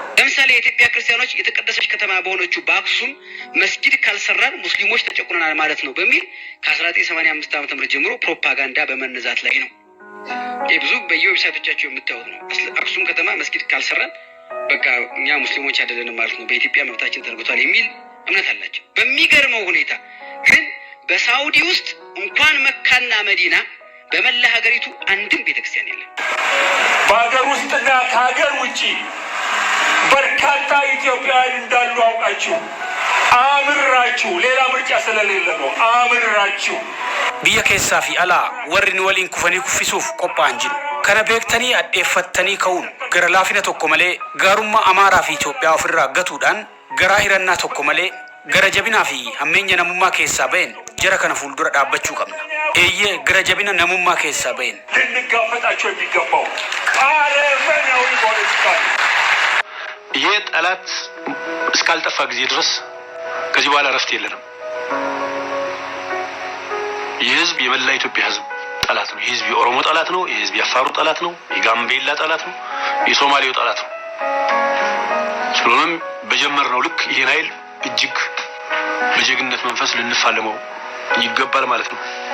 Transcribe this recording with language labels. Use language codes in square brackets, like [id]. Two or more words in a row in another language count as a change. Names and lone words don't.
[am] ለምሳሌ የኢትዮጵያ ክርስቲያኖች የተቀደሰች ከተማ በሆነችው በአክሱም መስጊድ ካልሰራን ሙስሊሞች ተጨቁነናል ማለት ነው በሚል ከ1985 ዓ.ም ጀምሮ ፕሮፓጋንዳ በመነዛት ላይ ነው። ይህ ብዙ በየዌብሳይቶቻቸው የምታዩት ነው። አክሱም ከተማ መስጊድ ካልሰራን በቃ እኛ ሙስሊሞች አይደለንም ማለት ነው፣ በኢትዮጵያ መብታችን ተነግቷል የሚል እምነት አላቸው። በሚገርመው ሁኔታ ግን በሳውዲ ውስጥ እንኳን መካና መዲና በመላ ሀገሪቱ አንድም ቤተክርስቲያን የለም። በሀገር ውስጥና ከሀገር ውጪ በርካታ ኢትዮጵያውያን እንዳሉ አውቃችሁ አምራችሁ ሌላ ምርጫ ስለሌለ ነው አምራችሁ [om] biyya keessaa fi alaa warri ni waliin kufanii kuffisuuf qophaa'an jiru. Kana beektanii addeeffattanii ka'uun gara laafina tokko malee gaarummaa Amaaraa fi Itoophiyaa ofirraa gatuudhaan garaa hirannaa tokko malee gara jabinaa fi hammeenya namummaa keessaa ba'een jara kana fuuldura dhaabbachuu qabna. Eeyyee gara jabina namummaa keessaa ba'een [am] ልንጋፈጣቸው የሚገባው አረመኔያዊ ፖለቲካ ነው። ይሄ ጠላት እስካልጠፋ ጊዜ ድረስ ከዚህ በኋላ ረፍት የለንም። ይህ ህዝብ የመላ ኢትዮጵያ ህዝብ ጠላት ነው። ይህ ህዝብ የኦሮሞ ጠላት ነው። ይህ ህዝብ የአፋሩ ጠላት ነው። የጋምቤላ ጠላት ነው። የሶማሌው ጠላት ነው። ስለሆነም በጀመርነው ልክ ይሄን ኃይል እጅግ በጀግንነት መንፈስ ልንፋለመው ይገባል ማለት ነው።